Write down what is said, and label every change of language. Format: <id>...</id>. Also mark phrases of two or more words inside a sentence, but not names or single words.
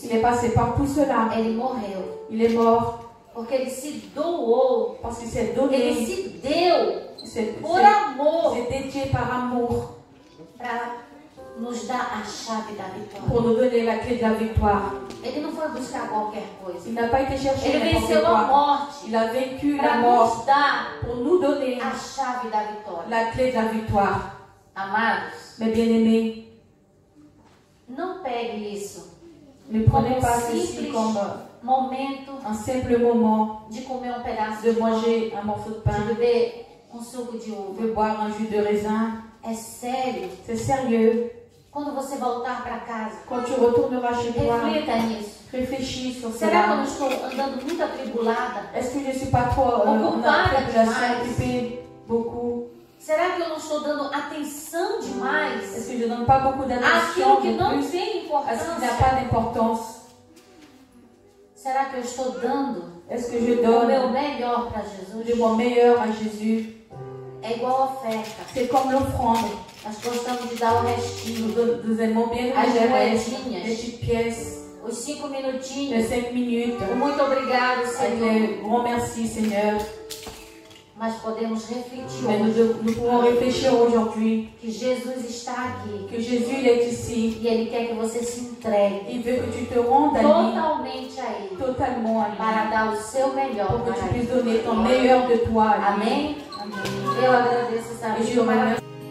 <fr>il est passé par tout cela.</fr> <pt>Ele morreu.</pt> <fr>Il est mort</fr> <pt>Porque ele se doou.</pt> <fr>parce qu'il s'est</fr> <pt>Ele</pt> <fr>donné.</fr> <pt>se deu</pt> <fr>C'est</fr> <pt>por amor</pt> <fr>dédié par amour</fr> <pt>para nos dar a chave da vitória.</pt> <fr>pour nous donner la clé de la victoire.</fr> <pt>Ele não foi buscar qualquer coisa.</pt> <fr>Il n'a pas été chercher</fr> <pt>Ele</pt> <fr>n'importe</fr> <pt>venceu a</pt> <fr>quoi.</fr> <pt>morte</pt> <fr>Il a vaincu la</fr> <pt>para</pt> <fr>mort</fr> <pt>nos dar</pt> <fr>pour nous donner</fr> <pt>a chave da vitória.</pt> <fr>la clé de la victoire.</fr> <pt>Amados,</pt> <fr>Mes bien-aimés,</fr> <pt>não pegue isso</pt> <fr>ne</fr> <pt>como</pt> <fr>prenez pas</fr> <pt>simples</pt> <fr>ceci comme</fr> <pt>momento</pt> <fr>un simple moment</fr> <pt>de comer um pedaço de de pão,</pt> <fr>manger un morceau de de pain,</fr> <pt>beber um suco de uva.</pt> <fr>de boire un jus de raisin.</fr> <pt>É sério.</pt> <fr>C'est sérieux.</fr> <pt>Quando você voltar para casa,</pt> <fr>Quand tu retourneras chez toi,</fr> <pt>reflita nisso.</pt> <fr>réfléchis sur</fr> <pt>Será que eu não</pt> <fr>cela.</fr> <pt>estou andando muito atribulada?</pt> <fr>Est-ce que je ne suis pas trop en</fr> <pt>Ocupada</pt> <fr>tribulation,</fr> <pt>demais.</pt> <fr>occupée beaucoup?</fr> <pt>Será que eu não estou dando atenção demais</pt> <fr>Est-ce que je ne donne pas beaucoup</fr> <pt>àquilo</pt> <fr>d'attention</fr> <pt>que</pt> <fr>de</fr> <pt>não</pt> <fr>plus</fr> <pt>tem</pt> <fr>à ce qui n'a</fr> <pt>importância?</pt> <fr>pas d'importance?</fr> <pt>Será que eu estou dando</pt> <fr>Est-ce que je</fr> <pt>o meu</pt> <fr>donne</fr> <pt>melhor para</pt> <fr>de</fr> <pt>Jesus?</pt> <fr>mon meilleur à Jésus?</fr> <pt>É igual a oferta.</pt> <fr>C'est comme l'offrande.</fr> <pt>Nós gostamos de dar o restinho,</pt> <fr>Nous aimons bien</fr> <pt>as</pt> <fr>les</fr> <pt>moedinhas,</pt> <fr>petites pièces,</fr> <pt>os 5</pt> <fr>les</fr> <pt>minutinhos.</pt> <fr>5 minutes.</fr> <pt>O muito obrigado,</pt> <fr>Avec</fr> <pt>Senhor.</pt> <fr>les grands merci, Seigneur.</fr> <pt>Mas podemos refletir</pt> <fr>Mais</fr> <pt>hoje</pt> <fr>nous pouvons réfléchir aujourd'hui</fr> <pt>que Jesus está aqui</pt> <fr>que Jésus il est ici.</fr> <pt>e Ele quer que você se entregue</pt> <fr>Il veut que tu te rendes à lui</fr> <pt>totalmente a Ele</pt> <fr>totalement à</fr> <pt>para</pt> <fr>lui</fr> <pt>dar o seu melhor</pt> <fr>pour que</fr> <pt>para</pt> <fr>tu</fr> <pt>Ele.</pt> <fr>puisses donner ton meilleur de toi à lui.</fr> <pt>Amém?</pt> <fr>Amen.</fr> <pt>Eu agradeço essa</pt> <fr>Et je</fr> <pt>vida maravilhosa.</pt> <fr>remercie</fr>